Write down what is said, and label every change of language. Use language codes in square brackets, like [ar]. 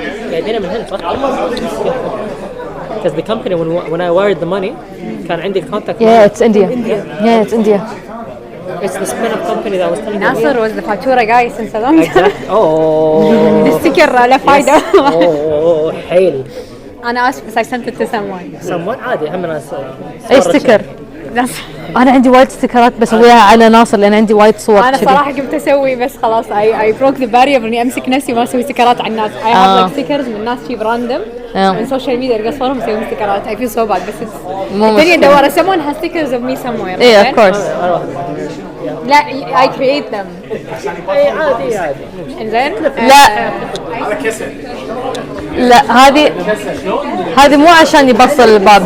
[ar] جايبينها من هنا صح؟ [en] Because the company when I wired the money [ar] كان عندي [en] contact. Yeah, it's India. Yeah, it's India. It's the spin-off company that was telling me. Nasser was the fatura guy since a long time. Exactly. Oh. The sticker [ar] لا فايدة. Oh, حيل. أنا آسف بس [en] I sent it to someone. [ar] Someone عادي هم ناس. أي ستيكر؟ أنا عندي وايد ستيكرات بسويها على ناصر لأن عندي وايد صور. أنا صراحة كنت أسوي بس خلاص [en] I broke the barrier [ar] إني أمسك نفسي وما أسوي ستيكرات على الناس. [en] I have like stickers [ar] من ناس شيء براندم من سوشيال ميديا ألقى صورهم مسوي ستيكرات. [en] I feel so bad [ar] بس الدنيا دوارة. [en] Someone has stickers of me somewhere. Yeah, of course. [ar] لا [en] I create them. [ar] عادي. إنزين. لا هذه مو عشان يبطل الباب.